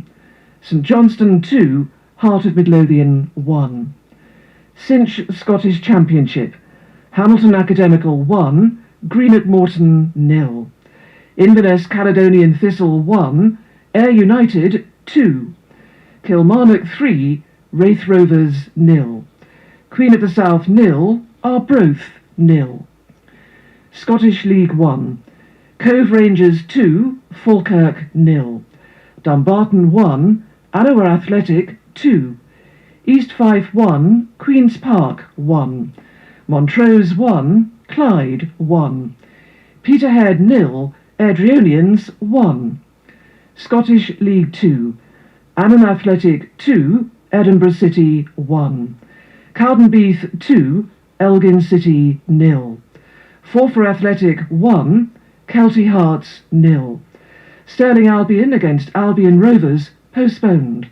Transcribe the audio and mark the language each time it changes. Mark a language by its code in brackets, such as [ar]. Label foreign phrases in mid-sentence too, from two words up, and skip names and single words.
[en] St Johnstone 2, Heart of Midlothian 1. Cinch Scottish Championship, Hamilton Academical 1, Greenock Morton 0. Inverness Caledonian Thistle 1, Ayr United 2. Kilmarnock 3, Wraith Rovers 0. Queen of the South 0, Arbroath 0. Scottish League 1, Cove Rangers 2, Falkirk 0. Dumbarton 1, Alloa Athletic 2. East Fife 1, Queen's Park 1. Montrose 1, Clyde 1. Peterhead 0, Adrionians 1. Scottish League 2, Annan Athletic 2, Edinburgh City 1. Cowdenbeath 2, Elgin City 0. Forfar Athletic 1, Kelty Hearts 0. Stirling Albion against Albion Rovers, postponed.